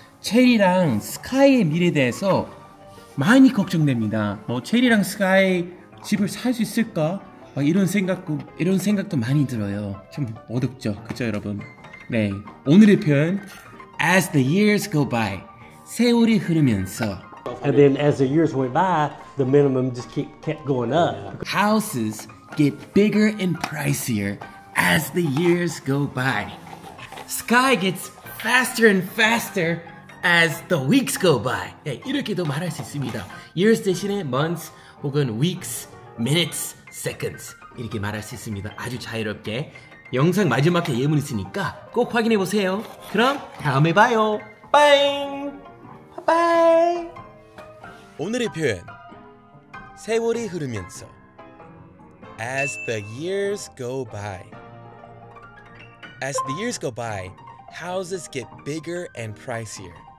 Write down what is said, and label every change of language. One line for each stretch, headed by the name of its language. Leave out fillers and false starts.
Korean: 체리랑 스카이의 미래에 대해서 많이 걱정됩니다. 뭐 체리랑 스카이 집을 살 수 있을까? 이런 생각도 많이 들어요. 참 어둡죠, 그죠 여러분? 네, 오늘의 표현
English: As the years go by,
Korean: 세월이 흐르면서
English: And then as the years went by, the minimum just kept going up. Houses get bigger and pricier as the years go by. Sky gets faster and faster as the weeks go by.
Korean: 네, 이렇게도 말할 수 있습니다. Years 대신에 months 혹은 weeks, minutes, seconds 이렇게 말할 수 있습니다. 아주 자유롭게. 영상 마지막에 예문 있으니까 꼭 확인해 보세요. 그럼 다음에 봐요. 빠잉. 바이바이. 오늘의 표현 세월이 흐르면서
English: As the years go by. As the years go by, houses get bigger and pricier.